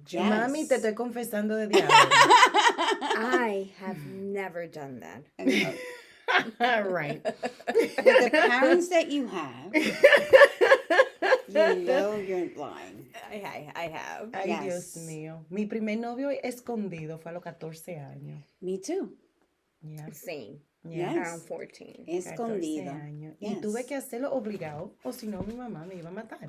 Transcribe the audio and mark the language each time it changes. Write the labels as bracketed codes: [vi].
[es] Mami, te estoy confesando de diablo. [en] I have never done that. Right. With the parents that you have, you know you're lying. I have. [es] Ay, [en] Yes. [es] Dios mío. Mi primer novio escondido fue a los 14 años. [en] Me too. Yeah. Same. Yeah. Around 14. [es] 14 Escondido. años. [en] Yes. [es] Y tuve que hacerlo obligado, o si no, mi mamá me iba a matar.